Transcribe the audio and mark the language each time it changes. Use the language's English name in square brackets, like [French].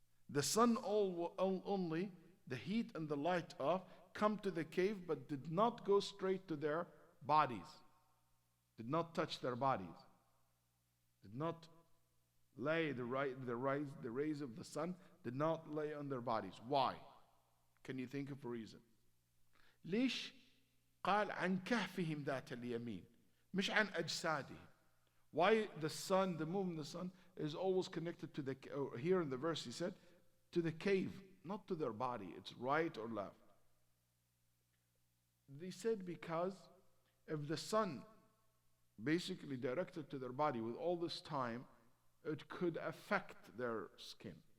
[English] The sun only, the heat and the light of, come to the cave but did not go straight to their bodies. Did not touch their bodies. Did not lay the rays of the sun, did not lay on their bodies. Why? Can you think of a reason? [Arabic] ليش قال عن كهفهم ذات اليمين مش عن أجسادهم. [English] Why the sun, the moon, the sun is always connected to the, here in the verse he said, to the cave, not to their body. It's right or left. They said because if the sun basically directed to their body with all this time, it could affect their skin.